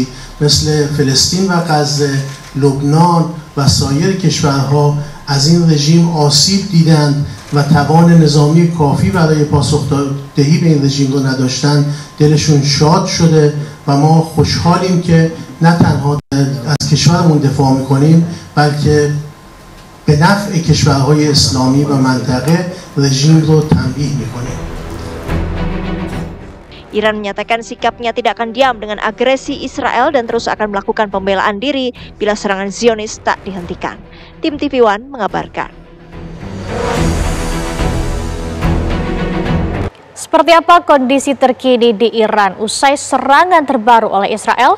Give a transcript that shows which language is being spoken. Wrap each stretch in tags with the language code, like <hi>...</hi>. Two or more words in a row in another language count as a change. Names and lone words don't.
<fa>مثل فلسطین و غزه، لبنان و سایر کشورها از این رژیم آسیب دیدند و توان نظامی کافی برای پاسخدهی به این رژیم رو نداشتن، دلشون شاد شده و ما خوشحالیم که نه تنها از کشورمون دفاع میکنیم بلکه به نفع کشورهای اسلامی و منطقه رژیم رو تنبیه میکنیم.</fa> <id>Iran menyatakan sikapnya tidak akan diam dengan agresi Israel dan terus akan melakukan pembelaan diri bila serangan Zionis tak dihentikan. Tim TV One mengabarkan. Seperti apa kondisi terkini di Iran usai serangan terbaru oleh Israel?</id>